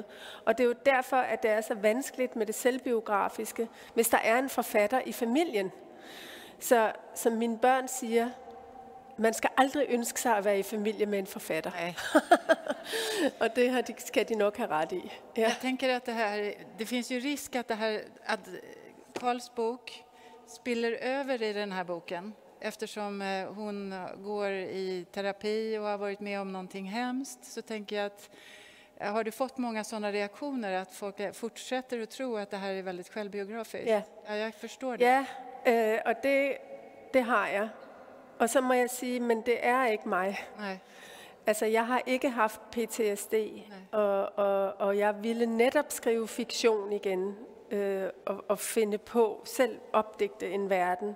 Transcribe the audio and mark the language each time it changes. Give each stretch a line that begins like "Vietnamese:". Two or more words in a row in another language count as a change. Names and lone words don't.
Danish: Og det er jo derfor, at det er så vanskeligt med det selvbiografiske, hvis der er en forfatter i familien. Så som mine børn siger, man skal aldrig ønske sig at være i familie med en forfatter. Og det skal de nok have ret i. Ja. Jeg tænker, at
Swedish: det finns ju risk att Karls bok spiller över i den här boken. Eftersom hon går i terapi och har varit med om någonting hemskt, så tänker jag att har du fått många sådana reaktioner att folk fortsätter att tro att det här är väldigt självbiografiskt? Ja. Ja, jag förstår det. Ja,
Danish: og det har jeg. Og så må jeg sige, men det er ikke mig. Nej. Altså, jeg har ikke haft PTSD, og jeg ville netop skrive fiktion igen, og finde på, selv opdigte en verden.